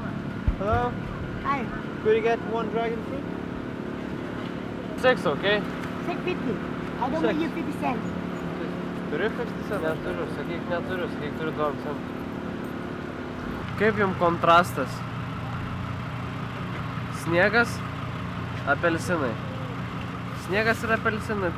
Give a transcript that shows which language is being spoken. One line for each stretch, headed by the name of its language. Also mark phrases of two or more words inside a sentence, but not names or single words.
English: Hello? Hi. Could you get one dragon fruit? 6, okay? Take 50. I don't want your 50 cents.
Lithuanian: Turi 50 centų? Neturiu, sakyk neturiu, sakyk turiu 2 centų. Kaip jums kontrastas? Sniegas, apelsinai. Sniegas ir apelsinai.